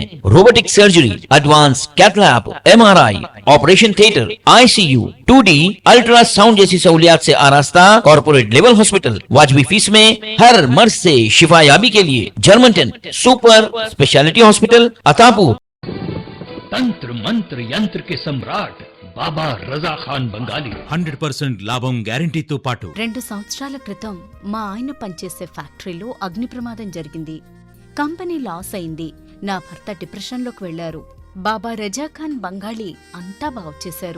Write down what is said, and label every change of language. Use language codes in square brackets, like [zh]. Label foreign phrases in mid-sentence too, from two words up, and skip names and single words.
[en] robotic surgery, advance cath lab, [ur] MRI، [en] operation theatre, [ur] ICU، [en] 2D ultrasound [ur] جیسی سہولیات سے آراستہ [en] corporate level hospital, [ur] واجبی فیس میں ہر مرض سے شفا یابی کے لیے جرمنٹن [en] super speciality hospital [ur] عطا پور۔ تنتر منتر ینتر کے سمراٹ బాబా రజా ఖాన్ బంగాలి [te] 100% లాభం గ్యారంటీతో పాటు 2 సంవత్సరాల క్రితం మా ఆయన పనిచేసే ఫ్యాక్టరీలో అగ్ని ప్రమాదం జరిగింది. కంపెనీ లాస్ అయింది. నా భర్త డిప్రెషన్లోకి వెళ్లారు. బాబా రజాఖాన్ బంగాళీ అంతా బాగు చేశారు.